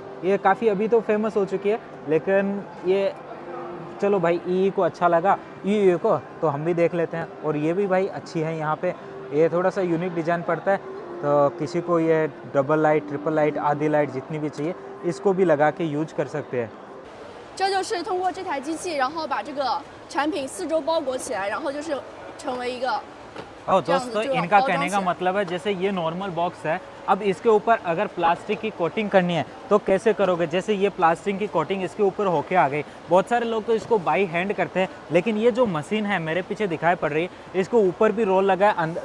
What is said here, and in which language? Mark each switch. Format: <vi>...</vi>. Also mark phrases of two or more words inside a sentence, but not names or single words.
<hi>ये काफ़ी अभी तो फेमस हो चुकी है, लेकिन ये चलो भाई ई को अच्छा लगा ई को तो हम भी देख लेते हैं। और ये भी भाई अच्छी है यहाँ पे, ये थोड़ा सा</hi> <en>unique design</en> <hi>पड़ता है, तो किसी को ये</hi> <en>double light, triple light,</en> <hi>आधी लाइट जितनी भी चाहिए इसको भी लगा के यूज कर सकते हैं।</hi> <zh>这就是通过这台机器，然后把这个产品四周包裹起来，然后就是成为一个</zh> <hi>दोस्तों इनका कहने का मतलब है जैसे ये</hi> <en>normal box</en> <hi>है, अब इसके ऊपर अगर प्लास्टिक की कोटिंग करनी है तो कैसे करोगे। जैसे ये प्लास्टिक की कोटिंग इसके ऊपर होके आ गई, बहुत सारे लोग तो इसको</hi> <en>by hand</en> <hi>करते हैं, लेकिन ये जो मशीन है मेरे पीछे दिखाई पड़ रही है, इसको ऊपर भी रोल लगा है।</hi>